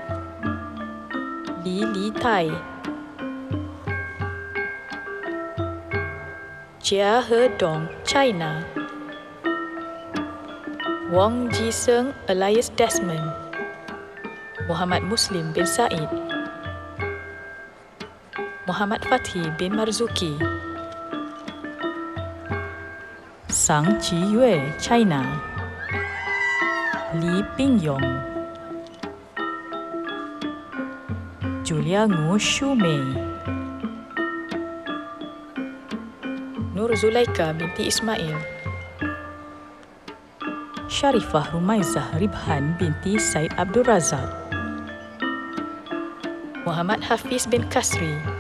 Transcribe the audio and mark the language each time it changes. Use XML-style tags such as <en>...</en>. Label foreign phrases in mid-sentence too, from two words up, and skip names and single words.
<ms>Li Li Tai. Jia He Dong, China. Wong Ji Seng Elias Desmond. Muhammad Muslim bin Said. Muhammad Fathi bin Marzuki. Sang Chi Yue, China. Li Pingyong. Julia Ngu Shumei. Nur Zulaika binti Ismail. Sharifah Rumaizah Ribhan binti Said Abdul Razak. Muhammad Hafiz bin Kasri.</ms>